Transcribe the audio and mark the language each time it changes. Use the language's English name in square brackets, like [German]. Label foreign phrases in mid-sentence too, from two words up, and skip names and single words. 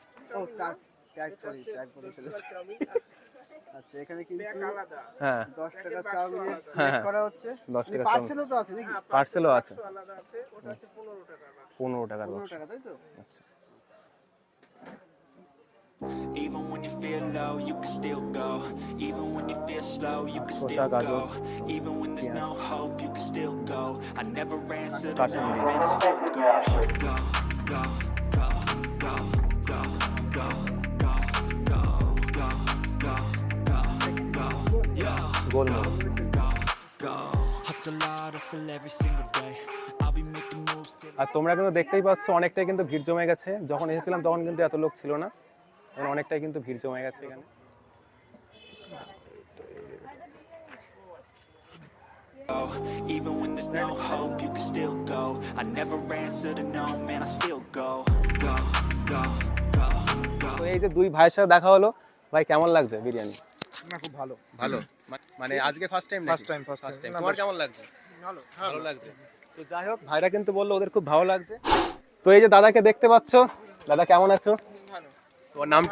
[Bangla] আচ্ছা, এখানে কিন্তু হ্যাঁ 10 টাকা চাউমিনের প্লেট করা হচ্ছে। 10 টাকা পার্সেলও তো আছে নাকি? পার্সেলও আছে। আলাদা আছে, ওটা হচ্ছে 15 টাকা। 15 টাকার 15 বক্স। টাকা, তাই তো? আচ্ছা। [English] Even when you feel low, you can still go. Even when you feel slow, you can still go. Even when there's no hope, you can still go. I never answer to no, man, I still go. Go, go, go, go, go, go, go, go, go, go, go, go, yo. [Bangla] গোলমরিচ। [English] Go, go. Hustle hard, hustle every single day. I'll be making moves till [Bangla] আর তোমরা কিন্তু দেখতেই পাচ্ছ অনেকটাই কিন্তু ভিড় জমে গেছে। যখন এসেছিলাম তখন কিন্তু এত লোক ছিল না, এখন অনেকটাই কিন্তু ভিড় জমে গেছে এখানে। [English] even when there's no hope, you can still go. I never answer to no, man, I still go. Go, go, go, go. [Bangla] তো এই যে দুই ভাইয়ের সাথে দেখা হলো, ভাই কেমন লাগছে বিরিয়ানি? না, খুব ভালো। ভালো, মানে আজকে [English] first time? first time. [Bangla] তোমার কেমন লাগছে? ভালো। ভালো লাগছে। তো যাই হোক, ভাইরা কিন্তু বললো ওদের খুব ভালো লাগছে। তো এই যে দাদাকে দেখতে পাচ্ছ, দাদা কেমন আছো? ভালো। তোমার নামটা?